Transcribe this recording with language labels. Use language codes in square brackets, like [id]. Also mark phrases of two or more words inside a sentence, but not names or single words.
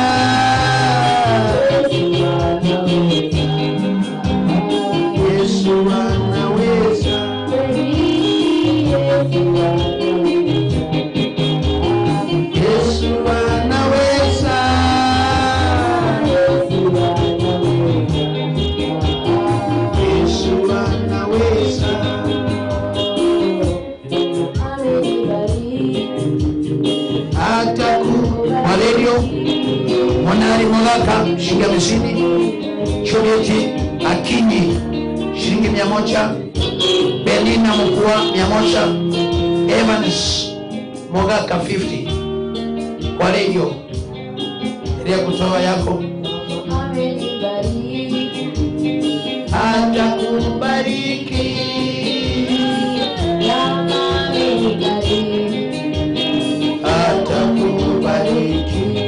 [sw] Yesu anaweza. Yesu anaweza. Yesu anaweza. Malario Mwanari Mogaka shilingi 50. Chobeti Akinyi shilingi 100. Belina Mkua 100. Evans Mogaka 50. Kwa radio ya kutoa yako. Atakubariki. Atakubariki.